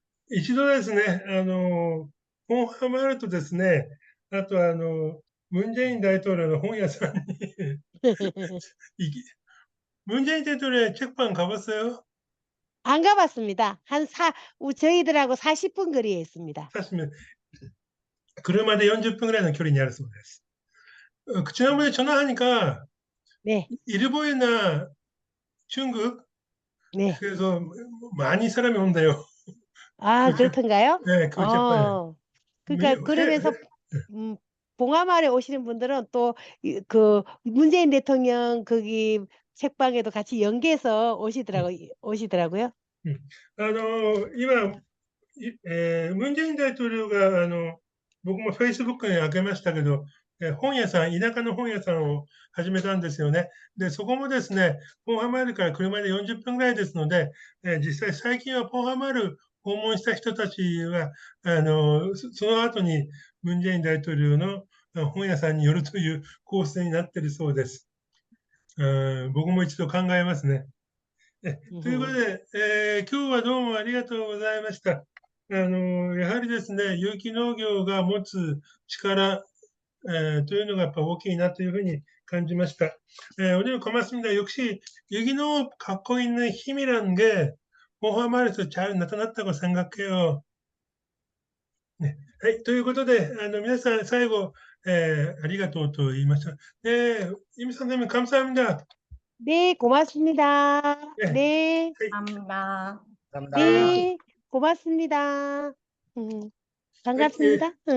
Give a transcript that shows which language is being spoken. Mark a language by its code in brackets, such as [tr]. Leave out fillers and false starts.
[ja] 一度ですね、本浜あるとですね、あとムン・ジェイン大統領の本屋さんにムン・ジェイン大統領 [ko] 책방 가봤어요? 안 가봤습니다. 저희들하고 40분 거리에 있습니다. 사실은 [ja] 車で40分ぐらいの距離にあるそうです。 [ko] 지난번에 전화하니까 네. 일본이나 중국 네. 그래서 많이 사람이 온대요. 아, 그렇던가요? 네, 그 책방에. 그러니까 그러면서 봉화마을에 오시는 분들은 또 문재인 대통령 거기 책방에도 같이 연계해서 오시더라고요. [ja] 今、ムン・ジェイン大統領が僕も Facebook に上げましたけど、本屋さん、田舎の本屋さんを始めたんですよね。で、そこもですね、ポンハマールから車で40分ぐらいですので、実際最近はポンハマール訪問した人たちは、その後にムン・ジェイン大統領の本屋さんに寄るというコースになっているそうです。僕も一度考えますね。ということで、今日はどうもありがとうございました。やはりですね、有機農業が持つ力、というのがやっぱ大きいなというふうに感じました。 [ko] 오늘 고맙습니다. 역시 유기농 갖고 있는 힘이라는 게 포함하면서 잘 나타났다고 생각해요. 네. [ja] はい、ということで、皆さん最後、ありがとうと言いました。 [ko] 임 선생님 감사합니다. 네, 고맙습니다. 네. 네. 감사합니다. 네, 고맙습니다. 반갑습니다.